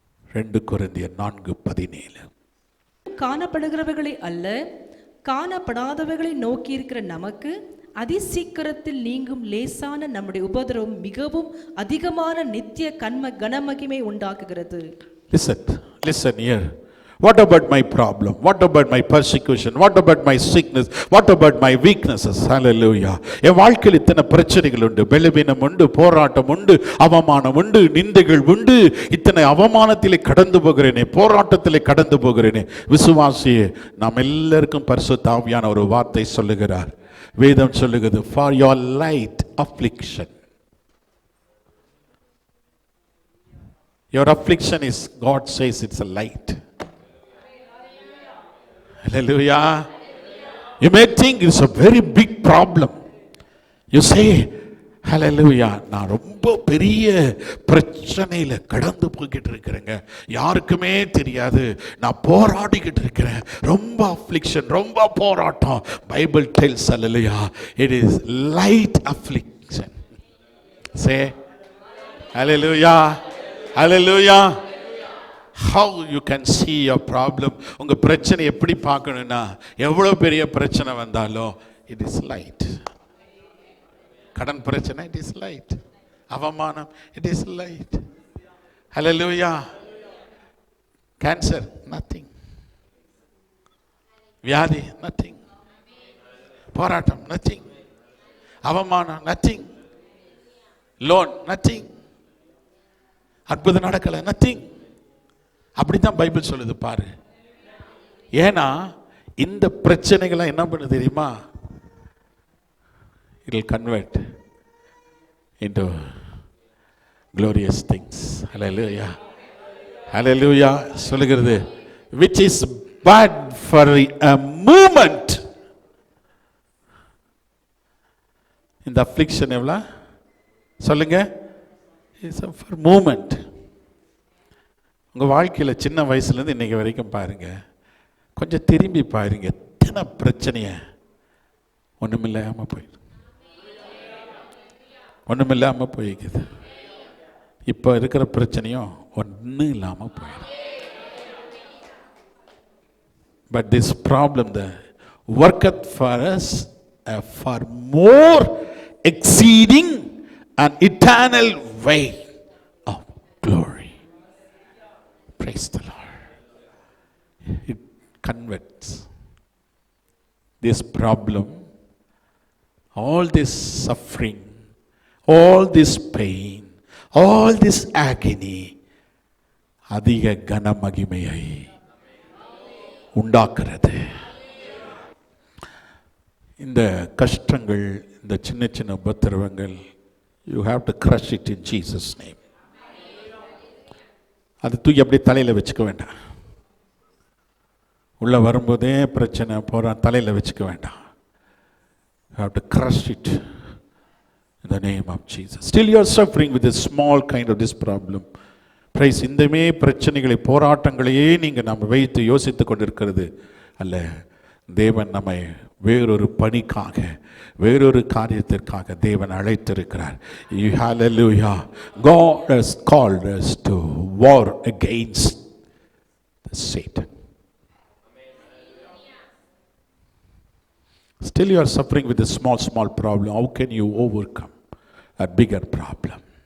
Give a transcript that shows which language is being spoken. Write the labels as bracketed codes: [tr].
[ta] 2 கொரிந்தியர் 4:17. காணப்படுகிறவர்களை அல்ல, காணப்படாதவர்களை நோக்கி இருக்கிற நமக்கு அதிசீக்கிரத்தில் நீங்கும் லேசான நம்முடைய உபத்திரவம் மிகவும் அதிகமான நித்திய கனமகிமை உண்டாக்குகிறது. [en] Listen here. What about my problem? What about my persecution? What about my sickness? What about my weaknesses? Hallelujah. [ta] என் வாழ்க்கையில் இத்தனை பிரச்சனைகள் உண்டு, பலவீனம் உண்டு, போராட்டம் உண்டு, அவமானம் உண்டு, நிந்தைகள் உண்டு. இத்தனை அவமானத்திலே கடந்து போகிறேனே, போராட்டத்திலே கடந்து போகிறேனே. விசுவாசியே, நாம் எல்லாருக்கும் பரிசுத்த ஆவியான ஒரு வார்த்தை சொல்லுகிறார். வேதம் சொல்லுகிறது, [en] for your light affliction. Your affliction is, God says, it's a light. Hallelujah. You may think it's a very big problem. You say, hallelujah, [ta] நான் ரொம்ப பெரிய பிரச்சனையில கடந்து போய்கிட்டு இருக்கிறேங்க, யாருக்குமே தெரியாது, நான் போராடிக்கிட்டு இருக்கிறேன், ரொம்ப affliction, ரொம்ப போராட்டம். [en] Bible tells, hallelujah, it is light affliction. Say, hallelujah, hallelujah. How you can see your problem? [ta] உங்க பிரச்சனை எப்படி பார்க்கணும்னா, எவ்வளவு பெரிய பிரச்சனை வந்தாலும் [en] it is light. [ta] கடன் பிரச்சனை, [en] it is light. அவமானம், it is light. Hallelujah. Cancer, nothing. [ta] வியாதி, nothing. போராட்டம், nothing. [en] அவமானம், nothing. Loan, nothing. [ta] அற்புதம் நடக்கல, nothing. அப்படித்தான் பைபிள் சொல்லுது பாரு. ஏன்னா இந்த பிரச்சனைகளை என்ன பண்ணு தெரியுமா? [en] It will convert into glorious things. Hallelujah. Hallelujah. சொல்லுகிறது, which is bad for a moment. [ta] இந்த affliction எவ்வளோ சொல்லுங்க? [en] It's for moment. [ta] உங்கள் வாழ்க்கையில் சின்ன வயசுலேருந்து இன்றைக்கி வரைக்கும் பாருங்கள், கொஞ்சம் திரும்பி பாருங்க, எத்தனை பிரச்சனையை ஒன்றுமில்லாமல் போயிடுது, ஒன்றுமில்லாமல் போய்க்குது. இப்போ இருக்கிற பிரச்சனையும் ஒன்றும் இல்லாமல் போயிடும். [en] But this problem the worketh for us for more exceeding an eternal way of glory. Praise the Lord. It converts this problem, all this suffering, all this pain, all this agony, [ta] அதிக கன மகிமையை உண்டாக்குறது. இந்த கஷ்டங்கள், இந்த சின்ன சின்ன உபத்திரவங்கள், [en] you have to crush it in Jesus name. [ta] அது தூக்கி அப்படியே தலையில் வச்சுக்க வேண்டாம். உள்ளே வரும்போதே பிரச்சனை போகிற தலையில் வச்சுக்க வேண்டாம். [en] You have to crush it in the name of Jesus. Still you are suffering with a small kind of this problem. Praise. [ta] இந்தமே பிரச்சனைகளை, போராட்டங்களையே நீங்கள் நம்ம வைத்து யோசித்து கொண்டிருக்கிறது அல்ல. தேவன் நம்மை வேறொரு பணிக்காக, வேறொரு காரியத்திற்காக தேவன் அழைத்திருக்கிறார். [en] Hallelujah. God has called us to war against Satan. Still you are suffering with a small problem. How can you overcome a bigger problem?